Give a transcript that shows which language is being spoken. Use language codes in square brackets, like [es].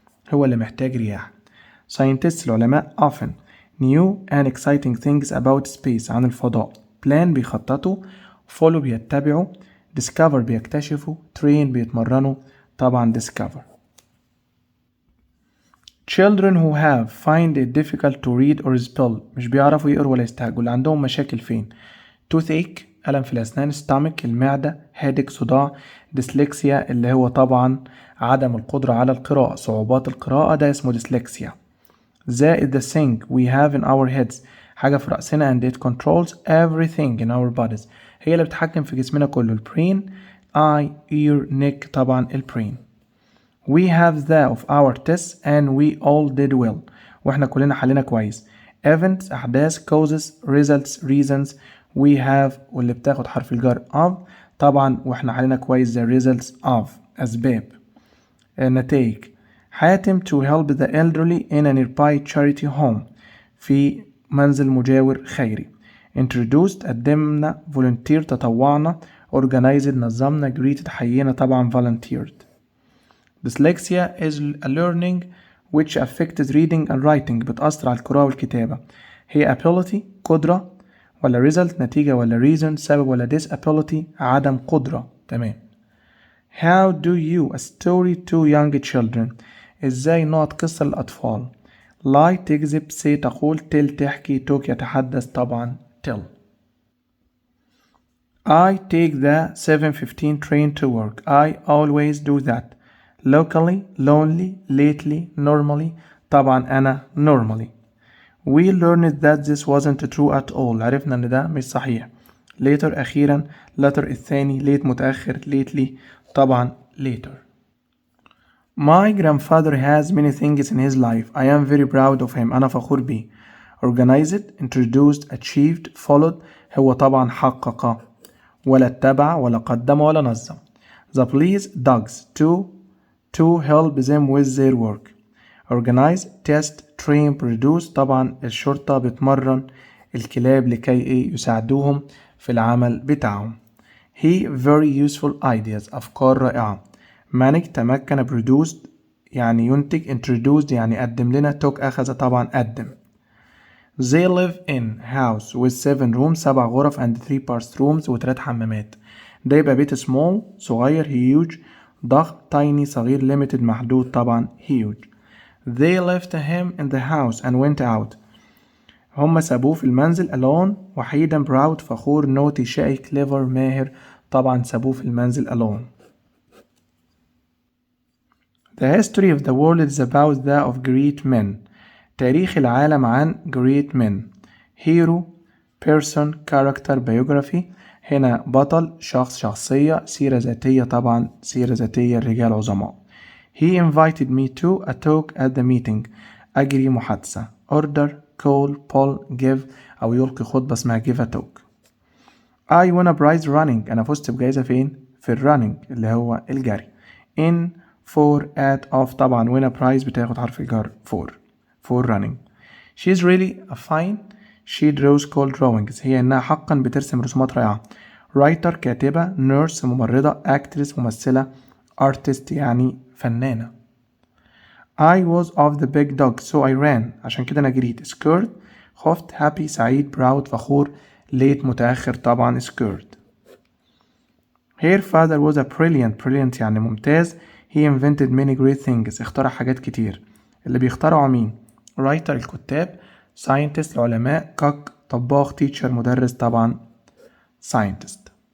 [ar] هو اللي محتاج رياح. [en] scientists [ar] العلماء [en] often new and exciting things about space [ar] عن الفضاء. plan بيخططوا، follow بيتبعوا، discover بيكتشفوا، train بيتمرنوا. طبعا discover. [en] children who have find it difficult to read or spell [ar] مش بيعرفوا يقروا ولا يستهجوا، اللي عندهم مشاكل فين؟ toothache ألم في الأسنان، stomach المعدة، headache صداع، dyslexia اللي هو طبعا عدم القدرة على القراءة، صعوبات القراءة، ده اسمه dyslexia. [en] زائد the thing we have in our heads [ar] حاجة في رأسنا [en] and it controls everything in our bodies [ar] هي اللي بتحكم في جسمنا كله. البرين eye ear neck طبعا البرين. [en] we have the of our tests and we all did well [ar] واحنا كلنا حلينا كويس. events أحداث causes results reasons we have واللي بتاخد حرف الجر of طبعا واحنا حلينا كويس [en] the results of [ar] أسباب. [en] نتائج حاتم to help the elderly in a nearby charity home [ar] في منزل مجاور خيري. introduced قدمنا volunteer تطوعنا organized نظمنا greeted حيينا طبعا volunteered. [en] dyslexia is a learning which affects reading and writing [ar] بتأثر على القراءة والكتابة. هي ability قدرة ولا result نتيجة ولا reason سبب ولا disability عدم قدرة. تمام. [en] How do you a story to young children [ar] ازاي نقط قصة للأطفال. lie تكذب say تقول tell تحكي talk يتحدث طبعا tell. [en] I take the 7:15 train to work. I always do that. locally lonely lately normally طبعا أنا normally. we learned that this wasn't true at all [ar] عرفنا ان ده مش صحيح. [en] later أخيرا later الثاني late متأخر lately طبعا later. My grandfather has many things in his life. I am very proud of him. [ar] أنا فخور بيه. organized introduced achieved followed هو طبعا حقق ولا اتبع ولا قدم ولا نظم. [en] the police dogs to help them with their work. [ar] organize test train produce طبعا الشرطة بتمرن الكلاب لكي يساعدوهم في العمل بتاعهم. [en] he very useful ideas [ar] أفكار رائعة. manage تمكن produced يعني ينتج introduced يعني قدم لنا took أخذ طبعا قدم. [en] they live in house with 7 rooms [ar] 7 غرف [en] and 3 bathrooms [ar] و3 حمامات. ده يبقى بيت small صغير huge ضخم tiny صغير limited محدود طبعا huge. [en] they left him in the house and went out. [ar] هم سابوه في المنزل alone وحيدا proud فخور naughty شقي clever ماهر طبعا سابوه في المنزل alone. [en] The history of the world is about that of great men. [ar] تاريخ العالم عن [en] great men. [ar] hero person character biography هنا بطل شخص شخصية سيرة ذاتية طبعا سيرة ذاتية الرجال عظماء. [en] He invited me to a talk at the meeting [ar] أجري محادثة. [en] order call pull give [ar] أو يلقي خطبة اسمها [en] give a talk. I won a prize running [ar] أنا فزت بجائزة فين؟ في الرننج اللي هو الجري. [en] in for at of طبعا win a prize [ar] بتاخد حرف الجر [en] for running. She's really a fine she draws cool drawings [ar] هي إنها حقا بترسم رسومات رائعة. writer كاتبة nurse ممرضة actress ممثلة artist يعني فنانة. [en] I was of the big dog so I ran [ar] عشان كده أنا جريت. [en] scared خفت happy سعيد proud فخور late متأخر طبعا scared. Her father was a brilliant [ar] يعني ممتاز. [en] He invented many great things [ar] اخترع حاجات كتير. اللي بيخترعوا مين؟ writer الكتاب scientist العلماء cook طباخ teacher مدرس طبعا scientist.